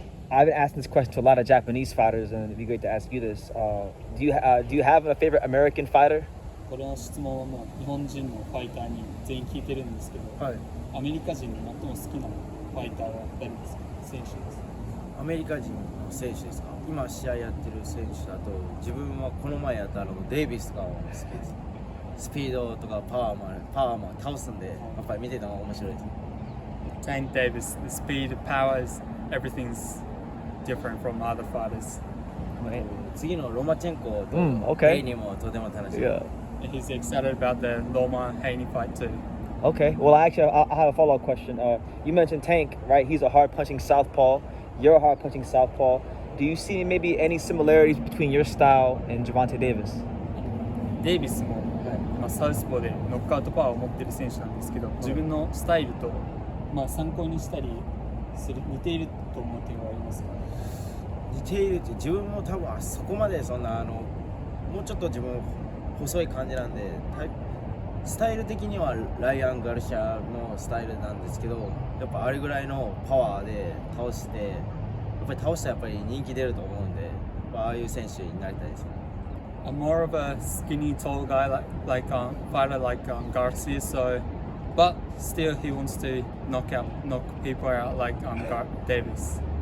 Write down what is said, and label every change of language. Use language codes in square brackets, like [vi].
[en] I've been asking this question to a lot of Japanese fighters, and it'd be great to ask you this. Do you have a favorite American fighter? [ja] この質問はもう日本人のファイターに全員聞いてるんですけど、アメリカ人の最も好きなファイターは誰ですか？選手です。アメリカ人の選手ですか？今試合やってる選手だと、自分はこの前やったデイビスが好きです。スピードとかパワーも倒すんで、やっぱり見てても面白いです。 [en] Tank Davis, the speed, power, everything's different from other fighters. [ja] 次のロマチェンコとヘイニーもとても楽しみ。 [en] He's excited about the Loma Haney fight too. Okay. Well, I have a follow-up question. You mentioned Tank, right? He's a hard-punching southpaw. You're a hard-punching southpaw. Do you see maybe any similarities between your style and Gervonta Davis? [ja] デイビスも、サウスポーでノックアウトパワーを持っている選手なんですけど、自分のスタイルと、参考にしたりする似ていると思う点はありますか？似ているって自分も多分そこまでそんなもうちょっと自分細い感じなんで、スタイル的にはライアン・ガルシアのスタイルなんですけど、やっぱあれぐらいのパワーで倒して、やっぱり倒したらやっぱり人気出ると思うんで、ああいう選手になりたいですね。 [en] I'm more of a skinny, tall guy like fighter like Garcia. So, but still he wants to knock people out like Davis.